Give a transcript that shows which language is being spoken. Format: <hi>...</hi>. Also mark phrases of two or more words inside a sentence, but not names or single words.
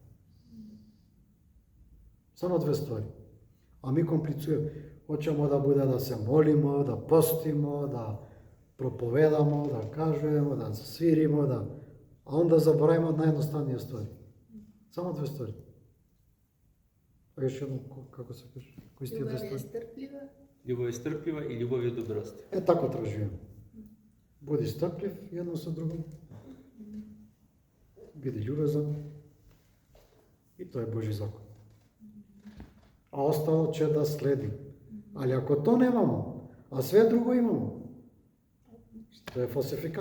<mk>Само две ствари. А ми комплицуваме.</mk> <sr>Хочемо да буде да се молимо, да постимо, да проповедамо, да кажеме, да свиримо, а онда забораваме од наједноставнија ствари.</sr> <mk>Само две ствари. А еше едно, како се каже? Кои сте две</mk> <sr>Ljubav je</sr> <mk>ствари?</mk> <sr>strpljiva. Ljubav je strpljiva i ljubav je dobrostiva.</sr> <mk>Е, тако треба живееме. Буди стрплив едно со другом. Биди љубезен. И тоа е Божи закон. А остало ќе да следи. Али ако тоа немамо, а све друго имамо, тоа е фалсификат.</mk>